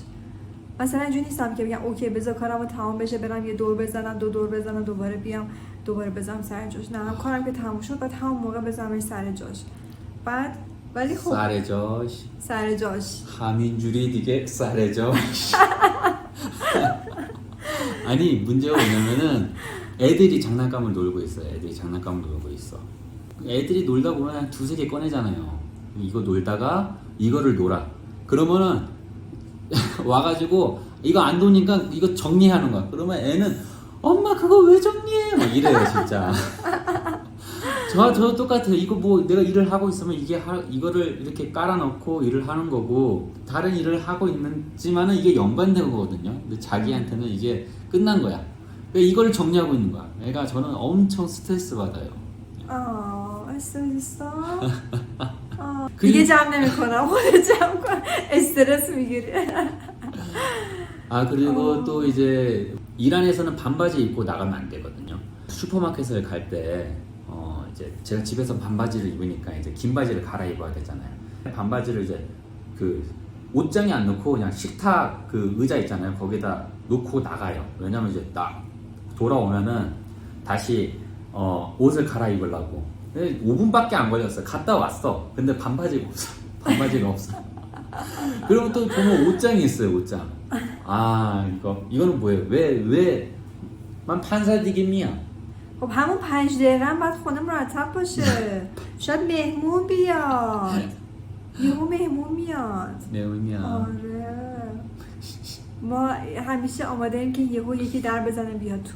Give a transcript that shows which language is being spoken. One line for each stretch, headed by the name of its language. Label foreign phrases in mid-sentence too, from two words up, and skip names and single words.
Persian: مثلا اینجوری نیستم که بگم اوکی بذار کارمو تمام بشه برم یه دور بزنم 2 دور بزنم دوباره بیام دوباره بذارم سر جاش. نه هم کارم که تموم شد بعد همون موقع بذارمش سر جاش. بعد ولی خب سر جاش همینجوری دیگه سر جاش.
Korean: 아니 문제가 뭐냐면은 애들이 장난감을 놀고 있어요. 애들이 놀다 보면 한 2-3개 꺼내잖아요. 이거 놀다가 이거를 놀아. 그러면은 와가지고 이거 안 노니까 이거 정리하는 거야. 그러면 애는 엄마 그거 왜 정리해? 막 이래요 진짜. 저 똑같아요. 이거 뭐 내가 일을 하고 있으면 이거를 이렇게 깔아놓고 일을 하는 거고 다른 일을 하고 있지만은 이게 연관된 거거든요. 근데 자기한테는 이게 끝난 거야. 그러니까 이걸 정리하고 있는 거야. 애가 저는 엄청 스트레스 받아요.
Persian: استرس دیگه جمع نمی‌کنم. خودت جمع کن. استرس میگیری.
Korean: 그리고 또 이제 이란에서는 반바지 입고 나가면 안 되거든요. 슈퍼마켓을 갈 때 이제 제가 집에서 반바지를 입으니까 이제 긴 바지를 갈아입어야 되잖아요. 반바지를 이제 그 옷장에 안 넣고 그냥 식탁 그 의자 있잖아요. 거기다 놓고 나가요. 왜냐면 이제 돌아오면은 다시 옷을 갈아입으려고. 5분밖에 안 걸렸어. 갔다 왔어. 근데 반바지가 없어. 그러면 또 보면 옷장이 있어요. 옷장. 이거는 뭐예요? 왜
Persian: من 5 دیگه میام. خب همون 5 دقیقه هم باید خونه مرتب باشه. شاید مهمون بیاد. مهمون میاد. آره. ما همیشه آماده ایم که یکی در بزنه بیاد تو.